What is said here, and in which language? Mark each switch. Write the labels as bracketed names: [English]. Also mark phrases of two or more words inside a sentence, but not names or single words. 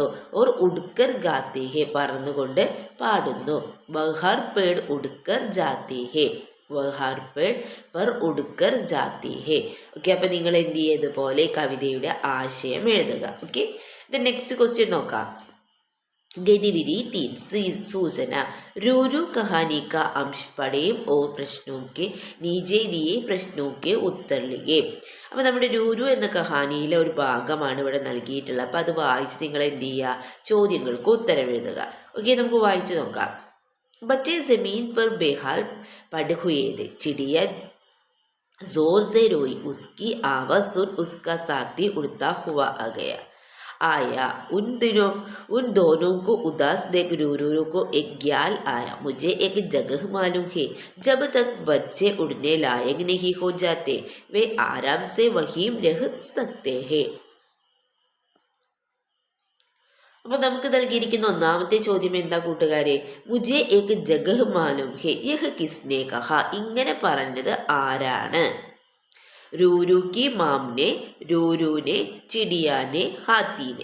[Hindi] और उड़कर गाती है, [Malayalam] പറന്നുകൊണ്ട് പാടുന്നു. [Hindi] वहाँ पेड़ उड़कर जाती है, वहाँ पेड़ पर उड़कर जाती है. [Malayalam] ഓക്കെ, അപ്പൊ നിങ്ങൾ എന്ത് ചെയ്തതുപോലെ കവിതയുടെ ആശയം എഴുതുക. ഓക്കെ, ഇത് [English] next question [Malayalam] നോക്കാം. [Hindi] गतिविधि 3 सूचना। रूरू कहानी का अंश पढ़ें और प्रश्नों के नीचे दिए प्रश्नों के उत्तर लिखे. [Malayalam] അപ്പോൾ നമ്മുടെ രൂരു എന്ന കഹാനിയിലെ ഒരു ഭാഗമാണ് ഇവിടെ നൽകിയിട്ടുള്ളത്. അപ്പോൾ അത് വായിച്ച് നിങ്ങൾ എന്ത് ചെയ്യുക? ചോദ്യങ്ങൾക്ക് ഉത്തരം എഴുതുക. ഓക്കെ, നമുക്ക് വായിച്ചു നോക്കാം. [Hindi] बच्चे जमीन पर बेहाल पड़े हुए थे। चिड़िया जोर से रोई, उसकी आवाज सुन उसका साथी उड़ता हुआ आ गया। आया उन दोनों को उदास देख रूरू को एक ख्याल आया, मुझे एक जगह मालूम है, जब तक बच्चे उड़ने लायक नहीं हो जाते वे आराम से वहीं रह सकते हैं. [Malayalam] അപ്പോൾ നമുക്ക് നൽകിയിരിക്കുന്ന ഒന്നാമത്തെ ചോദ്യം എന്താ കൂട്ടുകാരെ? [Hindi] मुझे एक जगह मालूम है, यह किसने कहा. [Malayalam] ഇങ്ങനെ പറഞ്ഞത് ആരാണ്? [Hindi] रूरू की माँ ने, रूरू ने, चिड़िया ने, हाथी ने.